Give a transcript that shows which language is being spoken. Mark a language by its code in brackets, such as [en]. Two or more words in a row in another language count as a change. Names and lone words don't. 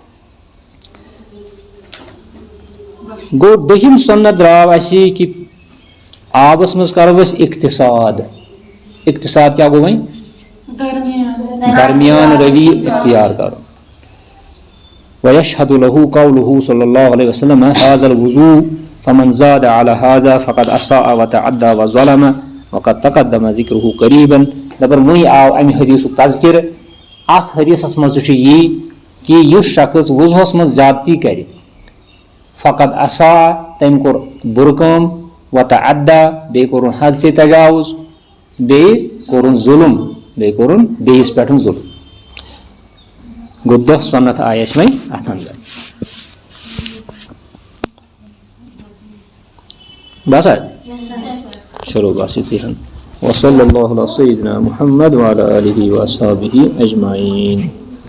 [ks] گوٚو دٔہِم سُنت درٛاو اَسہِ کہِ آبس منٛز کرو أسۍ اقتصاد کیٛاہ گوٚو وۄنۍ درمیان روی اختیار کرو [ar] وَيَشْهَدُ لَهُ قَوْلُهُ صلی اللہ علیہ وسلم هذا الوضوء فمن زاد على هذا فقد أساء وتعدى وظلم وقد تقدم ذكره قريبا [ks] دپان وۄنۍ آو امہِ حدیثُک تذکرٕ اتھ حدیثس منٛز تہِ چھُ یی کہِ یُس شخص وضوٗہس منٛز زیادتی کرِ [ar] فقد أساء [ks] تٔمۍ کوٚر بُرٕ کٲم وتعدى بیٚیہِ کوٚرُن حد سے تجاوُز بیٚیہِ کوٚرُن ظُلم بیٚیہِ کوٚرُن بیٚیِس پٮ۪ٹھ ظُلم گوٚو 10 سُنت آیہِ اَسہِ وۄنۍ اتھ انٛدر بس چلو بس یِژٕے ہن [ar] وصلی اللہ علی سیدنا محمد وعلی آلہ وصحبہ اجمعین.